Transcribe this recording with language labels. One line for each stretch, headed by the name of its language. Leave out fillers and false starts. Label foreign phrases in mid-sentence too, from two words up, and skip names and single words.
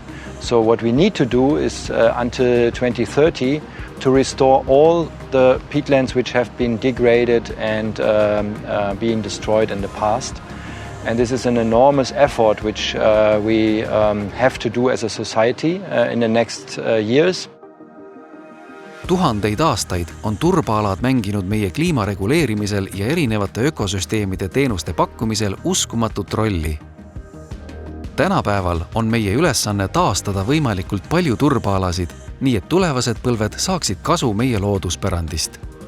English: So what we need to do is until 2030 to restore all the peatlands which have been degraded and being destroyed in the past. And this is an enormous effort which we have to do as a society in the next years.
Estonian: Tuhandeid aastaid on turbaalad mänginud meie kliima reguleerimisel ja erinevate ökosüsteemide teenuste pakkumisel uskumatut rolli. Tänapäeval on meie ülesanne taastada võimalikult palju turbaalasid, nii et tulevased põlved saaksid kasu meie looduspärandist.